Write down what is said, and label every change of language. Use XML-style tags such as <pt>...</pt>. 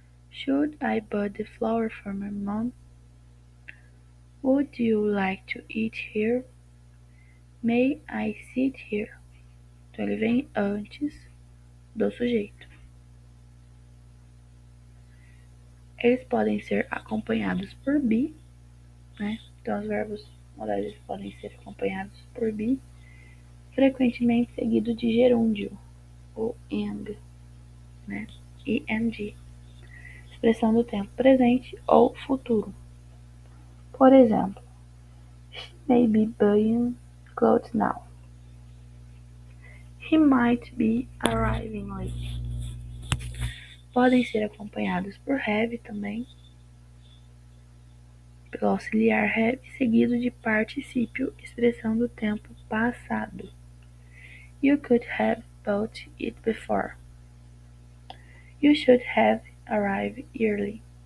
<en>Should I buy the flower for my mom? Would you like to eat here? May I sit here?</en> <pt>Então ele vem antes do sujeito. Eles podem ser acompanhados por be, né? Então os verbos modais podem ser acompanhados por be, frequentemente seguido de gerúndio, ou ing, né? ing, expressão do tempo presente ou futuro. Por exemplo,</pt> <en>she may be buying clothes now. He might be arriving late.</en> <pt>Podem ser acompanhados por have também, pelo auxiliar have, seguido de particípio, expressão do tempo passado.</pt> <en>You could have bought it before. You should have arrived early.</en>